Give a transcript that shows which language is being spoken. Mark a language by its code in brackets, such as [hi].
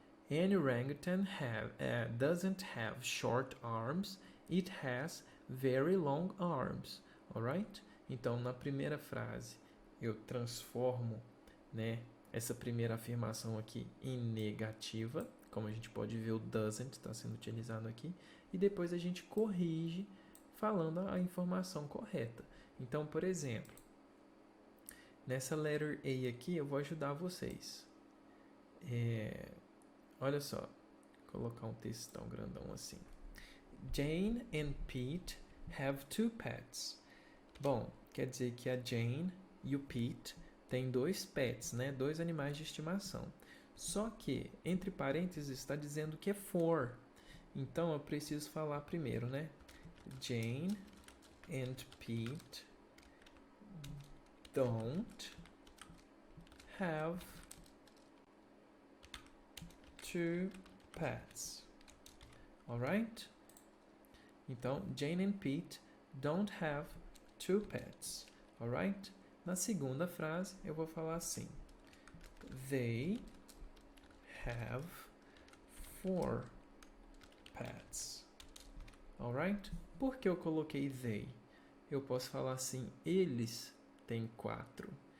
[en] An orangutan doesn't have short arms, it has very long arms. Alright? [pt] Então, na primeira frase, eu transformo, né, essa primeira afirmação aqui em negativa. Como a gente pode ver, o doesn't está sendo utilizado aqui. E depois a gente corrige falando a informação correta. Então, por exemplo, nessa letter A aqui, eu vou ajudar vocês. Olha só, vou colocar um textão grandão assim. [en] Jane and Pete have 2 pets. [pt] Bom, quer dizer que a Jane e o Pete têm 2 pets, né? 2 animais de estimação. Só que, entre parênteses, está dizendo que é 4. Então, eu preciso falar primeiro, né? [en] Jane and Pete don't have 2 pets. Alright? [pt] Então, [en] Jane and Pete don't have 2 pets. Alright? [pt] Na segunda frase, eu vou falar assim. [en] They have 4 pets. Alright? [pt] Por que eu coloquei they? Eu posso falar assim, eles têm 4.